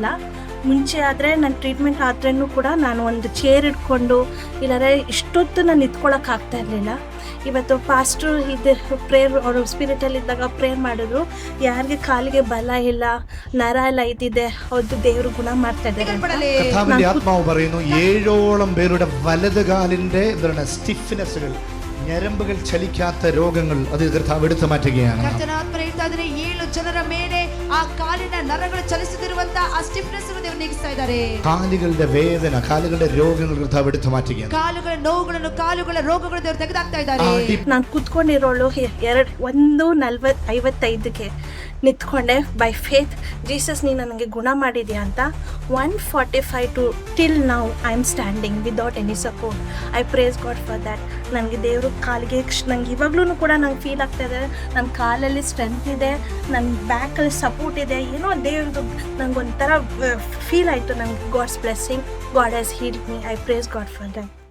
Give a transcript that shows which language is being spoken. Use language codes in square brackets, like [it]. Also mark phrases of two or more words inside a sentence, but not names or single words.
[kn] ಮುಂಚೆ ಆದರೆ ನನ್ನ ಟ್ರೀಟ್ಮೆಂಟ್ ಆದ್ರೂ ಕೂಡ ನಾನು ಒಂದು ಚೇರ್ ಇಟ್ಕೊಂಡು ಇಲ್ಲಾರೆ ಇಷ್ಟೊತ್ತು ನಾನು ನಿಂತ್ಕೊಳ್ಳೋಕೆ ಆಗ್ತಾ ಇರಲಿಲ್ಲ. ಇವತ್ತು ಪಾಸ್ಟ್ರು ಇದು ಪ್ರೇಯರ್ ಅವರು ಸ್ಪಿರಿಟಲ್ಲಿದ್ದಾಗ ಪ್ರೇಯರ್ ಮಾಡಿದ್ರು. ಯಾರಿಗೆ ಕಾಲಿಗೆ ಬಲ ಇಲ್ಲ, ನರ ಎಲ್ಲ ಇದ್ದಿದೆ, ಅದು ದೇವರು ಗುಣ ಮಾಡ್ತಾ ഇದ್ದಾರೆ. [ml] ആത്മാവ് പറയുന്നു 7ഓളം പേരുടെ വലത് കാലിന്റെ സ്റ്റിഫ്നെസ്സുകൾ, ഞരമ്പുകൾ ചലിക്കാത്ത രോഗങ്ങൾ അത് കർത്താവ് എടുത്തു മാറ്റുകയാണ്. [kn] 7 ಜನರ ಮೇಲೆ ಆ ಕಾಲಿನ ನರಗಳು ಚಲಿಸುತ್ತಿರುವಂತ ಆ ಸ್ಟಿಫ್ನೆಸ್ ಅನ್ನು ದೇವರು ನೀಗಿಸ್ತಾ ಇದ್ದಾರೆ. [ml] കാലുകളുടെ വേദന, കാലുകളുടെ രോഗങ്ങൾ കർത്താവ് എടുത്തു മാറ്റുകയാണ്. [kn] ಕಾಲುಗಳ ನೋವುಗಳನ್ನು, ಕಾಲುಗಳ ರೋಗಗಳನ್ನು ದೇವರು ತೆಗೆದಾಕ್ತಾ ಇದ್ದಾರೆ. ನಾನು ಕೂತ್ಕೊಂಡಿರೋಳು 1:55ಕ್ಕೆ ನಿಂತ್ಕೊಂಡೆ. [en] By faith Jesus [kn] ನೀನು ನನಗೆ ಗುಣ ಮಾಡಿದ್ಯಾ ಅಂತ [en] 1:45 to till now I am standing without any support. I praise God for that. [kn] ನನಗೆ ದೇವರು ಕಾಲಿಗೆ ನಂಗೆ ಇವಾಗಲೂ ಕೂಡ ನಂಗೆ ಫೀಲ್ ಆಗ್ತಾ ಇದೆ, ನನ್ನ ಕಾಲಲ್ಲಿ ಸ್ಟ್ರೆಂತ್ ಇದೆ, ನನ್ನ ಬ್ಯಾಕಲ್ಲಿ ಸಪೋರ್ಟ್ ಇದೆ. ಏನೋ ದೇವ್ರದ್ದು ನಂಗೆ ಒಂಥರ ಫೀಲ್ ಆಯಿತು. ನಂಗೆ [en] God's blessing, God has healed me. I praise God for that.